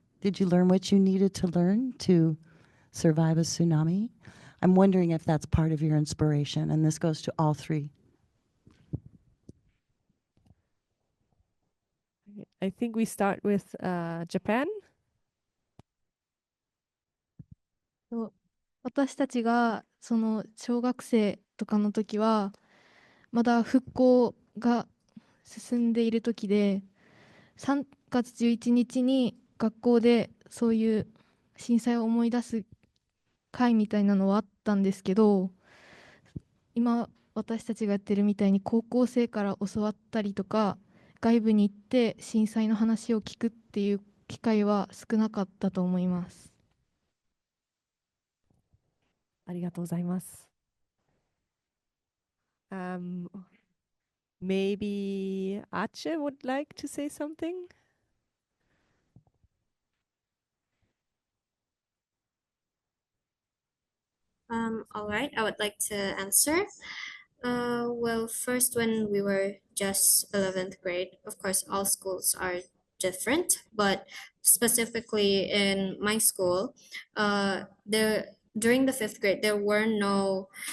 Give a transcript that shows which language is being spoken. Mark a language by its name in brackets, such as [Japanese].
[English] Did you learn what you needed to learn to survive a tsunami? I'm wondering if that's part of your inspiration, and this goes to all three. I think we start with Japan. [Japanese] 私たちがその小学生とかの時はまだ復興が進んでいる時で、3月11日に学校でそういう震災を思い出す会みたいなのはあったんですけど、今私たちがやってるみたいに高校生から教わったりとか外部に行って震災の話を聞くっていう機会は少なかったと思います。ありがとうございます。 [English] Maybe Ache would like to say something? All right, I would like to answer. Well, first, when we were just 11th grade, of course, all schools are different, but specifically in my school, during the 5th grade, there were no